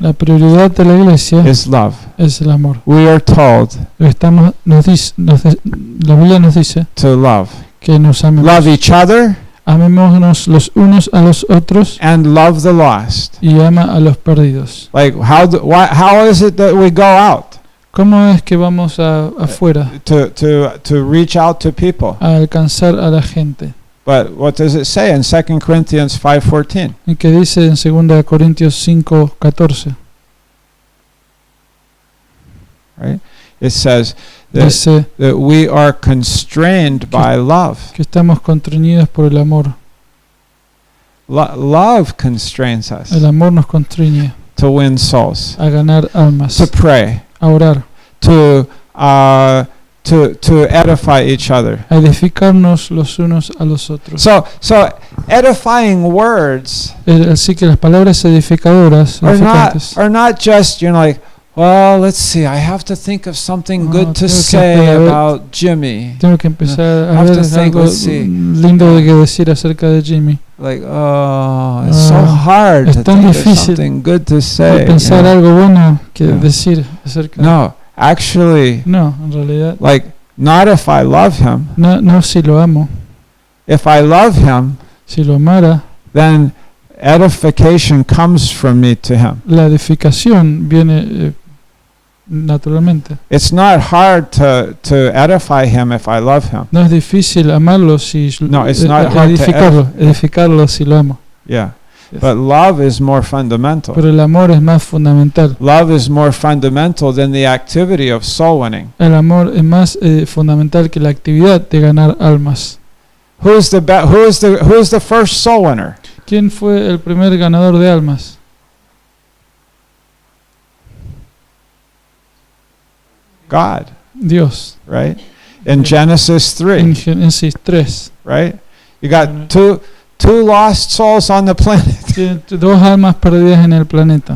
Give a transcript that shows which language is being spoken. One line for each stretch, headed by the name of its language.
Spanish: La prioridad de la iglesia
English: is love.
Spanish: es el amor.
English: We are told
Spanish: La Biblia nos dice
English: to love.
Spanish: que nos amemos.
English: Love each other
Spanish: Amémonos los unos a los otros
English: and love the lost.
Spanish: y ama a los perdidos.
English: Like, how is it that we go out
Spanish: ¿Cómo es que vamos afuera
English: to reach out to people?
Spanish: a alcanzar a la gente?
English: But what does it say in 2 Corinthians 5:14?
Spanish: ¿Y qué dice en 2 Corintios 5:14?
English: Right? It says
Spanish: Dice
English: that we are constrained by love.
Spanish: que estamos constreñidos por el amor.
English: Love constrains us
Spanish: El amor nos constriñe
English: to win souls,
Spanish: a ganar almas,
English: to pray,
Spanish: a orar,
English: to edify each other.
Spanish: a edificarnos los unos a los otros.
English: So edifying words
Spanish: Así que las palabras edificadoras, edificantes,
English: are not just, like, well, let's see, I have to think of something good to say about Jimmy.
Spanish: tengo que empezar a
English: have
Spanish: ver
English: to think,
Spanish: algo
English: let's see.
Spanish: lindo de que decir acerca de Jimmy.
English: Like, oh, it's so hard
Spanish: es
English: to
Spanish: tan
English: think of
Spanish: difícil
English: something good to
Spanish: De
English: say.
Spanish: pensar algo bueno que
English: Yeah.
Spanish: decir acerca.
English: No, actually,
Spanish: No, en realidad,
English: like, not if I love him.
Spanish: no si lo amo.
English: If I love him,
Spanish: Si lo amara,
English: then edification comes from me to him.
Spanish: la edificación viene naturalmente.
English: It's not hard to edify him if I love him.
Spanish: No es difícil amarlo si
English: No, it's not hard to
Spanish: edificarlo si lo amo.
English: Yeah. Yes. But love is more fundamental.
Spanish: Pero el amor es más fundamental.
English: Love is more fundamental than the activity of soul winning.
Spanish: El amor es más fundamental que la actividad de ganar almas.
English: Who's the first soul winner?
Spanish: ¿Quién fue el primer ganador de almas?
English: God,
Spanish: Dios.
English: right? In Genesis
Spanish: En Génesis 3.
English: right? You got two lost souls on the planet.
Spanish: Tiene dos almas perdidas en el planeta.